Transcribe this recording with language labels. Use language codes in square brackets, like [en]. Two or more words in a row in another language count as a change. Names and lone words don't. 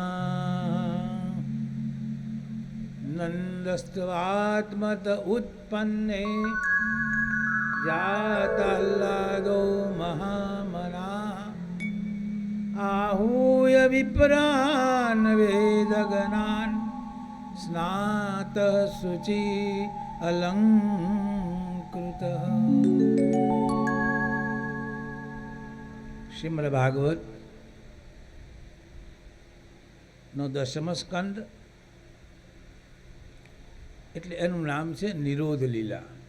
[sa] नन्दस्त्वात्मत उत्पन्ने जाताह्लादो महामना। आहूय विप्रान् वेदगणान् स्नातः शुचि अलङ्कृतः। [gu] શ્રીમદ ભાગવત નો 10મ સ્કંદ એટલે એનું નામ છે નિરોધ લીલા.